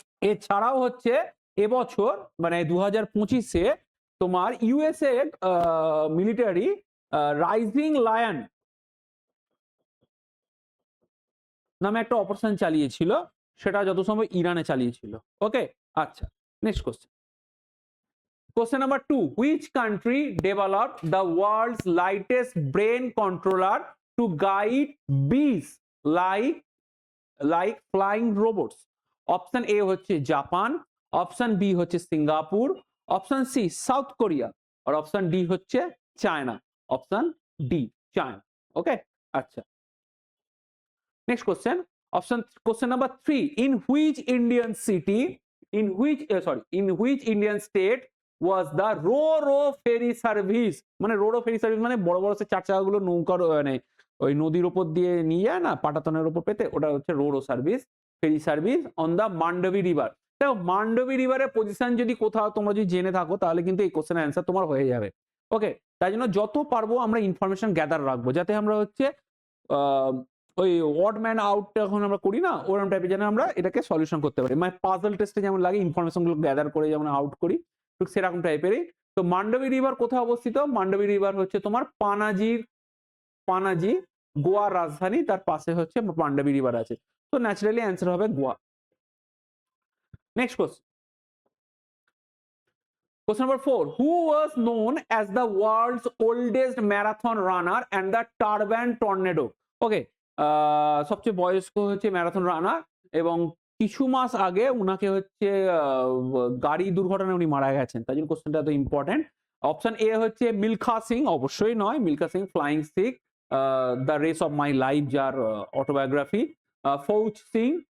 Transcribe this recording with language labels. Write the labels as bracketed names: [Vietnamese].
[Bangla] এছাড়াও হচ্ছে এবছর মানে 2025-এ তোমার ইউএসএ মিলিটারি রাইজিং লায়ন নামে একটা অপারেশন চালিয়েছিল, সেটা যত সম্ভব ইরানে চালিয়েছিল। [English] Okay, আচ্ছা, next question. Question number 2. Which country developed the world's lightest brain controller to guide bees like flying robots? [Bangla] Option A হচ্ছে জাপান, অপশন বি হচ্ছে Singapore, option C south Korea, আর অপশন ডি হচ্ছে চায়না। [English] Option D China. Okay, আচ্ছা, next question. Question number 3. In which Indian city, in which Indian state was the ro-ro ferry service? [Bangla] মানে ro-ro ferry service মানে বড় বড় চার চাকাগুলো নৌকার মানে ওই নদীর উপর দিয়ে নিয়ে যায় না, পাটাতনের উপর পেতে, ওটা হচ্ছে ro-ro service, [English] Ferry service on the Mandovi river. [Bangla] দেখো মান্ডবী রিভারের পজিশন যদি কোথাও তোমরা যদি জেনে থাকো তাহলে কিন্তু এই কোশ্চেনের অ্যান্সার তোমার হয়ে যাবে। ওকে, তাই জন্য যত পারবো আমরা ইনফরমেশন গ্যাদার রাখবো, যাতে আমরা হচ্ছে ওই ওয়ার্ড ম্যান আউট এখন আমরা করি না, ওরকম টাইপের যেন আমরা এটাকে সলিউশন করতে পারি, মানে পাজল টেস্টে যেমন লাগে ইনফরমেশন গুলো গ্যাদার করে যেমন আউট করি, ঠিক সেরকম টাইপেরই। তো মান্ডবী রিভার কোথায় অবস্থিত? মান্ডবী রিভার হচ্ছে তোমার পানাজি গোয়ার রাজধানী, তার পাশে হচ্ছে মান্ডবী রিভার আছে। তো ন্যাচারালি অ্যান্সার হবে Goa. [English] Next question. Question number 4. Who was known as the world's oldest marathon runner and the Turban Tornado? [Bangla] Okay, সবচেয়ে বয়স্ক হচ্ছে ম্যারাথন রানার, এবং কিছু মাস আগে উনাকে হচ্ছে গাড়ি দুর্ঘটনায় উনি মারা গেছেন, তাই জন্য কোশ্চেনটা এত ইম্পর্টেন্ট। অপশন এ হচ্ছে মিলখা সিং, অবশ্যই নয়, Milkha Singh flying Sikh, [English] the race of my life [Bangla] যার অটোবায়োগ্রাফি। ফৌজ সিং।